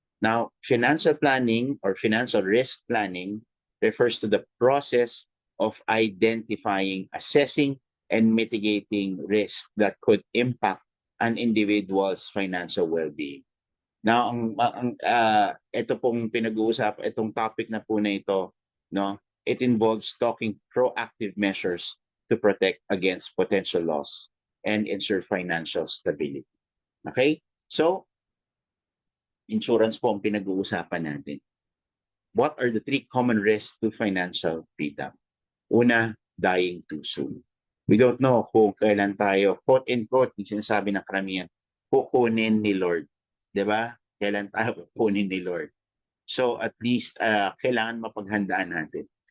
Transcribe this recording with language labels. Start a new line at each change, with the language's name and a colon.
English: Now, financial planning or financial risk planning refers to the process of identifying, assessing, and mitigating risks that could impact an individual's financial well-being. Now,
Filipino: ito pong pinag-uusap, itong topic na po na ito, no,
English: it involves taking proactive measures to protect against potential loss and ensure financial stability. Okay?
Filipino: So, insurance po ang pinag-uusapan natin.
English: What are the 3 common risks to financial freedom?
Filipino: Una,
English: dying too soon. We don't know
Filipino: kung kailan tayo, quote-unquote, yung sinasabi ng karamihan, kukunin ni Lord. Diba? Kailan tayo kukunin ni Lord. So at least, kailangan mapaghandaan natin.